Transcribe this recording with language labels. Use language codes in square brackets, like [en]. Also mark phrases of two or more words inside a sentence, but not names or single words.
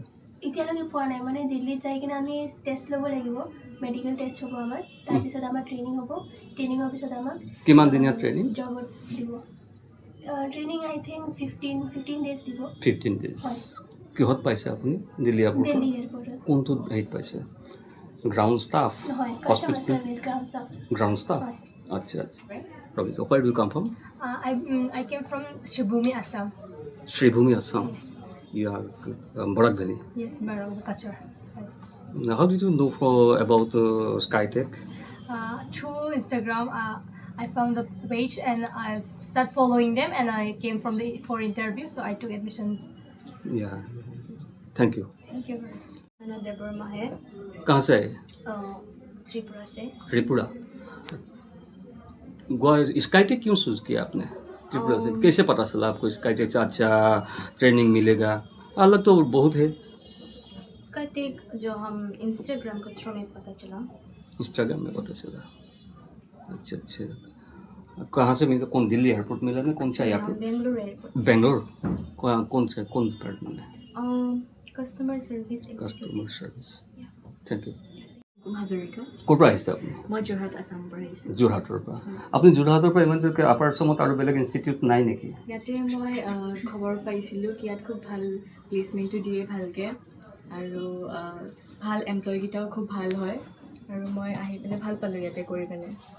[as] এতিয়ালৈকে পোৱা নাই মানে দিল্লীত যাই কিনে আমি টেষ্ট ল'ব লাগিব [en] medical test [as] হ'ব আমাৰ তাৰপিছত আমাৰ ট্ৰেইনিং হ'ব ট্ৰেইনিঙৰ পিছত আমাক কিমান দিনীয়া ট্ৰেইনিং জবত দিব [en] training I think 15 days দিব [as] 15 ডেজ হয় কিহত পাইছে আপুনি দিল্লী এয়াৰপৰ্টত দিল্লী এয়াৰপৰ্টত কোনটো হেৰিত পাইছে [en] ground staff হয় customer service ground staff ground staff [as] হয় আচ্ছা আচ্ছা [en] Province. Where do you come from? I came from Shribhumi, Assam. Shribhumi, Assam. Yes, You are Barak Valley. yes, Barong Kachar. Now, how did you know about Skytech? Through Instagram, I found the page and I started following them, and I came for interview, so I took admission. Yeah. Thank you. Thank you very much. [hi] मैं देवर माहिर कहाँ से आए? त्रिपुरा से त्रिपुरा. गोवा स्काईटेक क्यों चूज किया आपने त्रिपुरा से कैसे पता चला आपको स्काईटेक से अच्छा ट्रेनिंग मिलेगा अलग तो बहुत है इसका टेक जो हम इंस्टाग्राम के थ्रू में पता चला इंस्टाग्राम में पता चला अच्छा अच्छा कहाँ से मिला कौन दिल्ली एयरपोर्ट मिला ना कौन सा एयरपोर्ट बेंगलुरु एयरपोर्ट बेंगलोर कौन से कौन डिपार्टमेंट है [en] customer service customer service thank you [as] হাজৰিকা ক'ৰ পৰা আহিছে আপুনি মই যোৰহাট আছামৰ পৰা আহিছোঁ যোৰহাটৰ পৰা আপুনি যোৰহাটৰ পৰা ইমান দূৰকৈ আপাৰ আছামত আৰু বেলেগ ইনষ্টিটিউট নাই নেকি ইয়াতে মই খবৰ পাইছিলোঁ কি ইয়াত খুব ভাল প্লেচমেণ্টটো দিয়ে ভালকৈ আৰু ভাল এমপ্লয়ীকেইটাও খুব ভাল হয় আৰু মই আহি পিনে ভাল পালোঁ ইয়াতে কৰি পিনে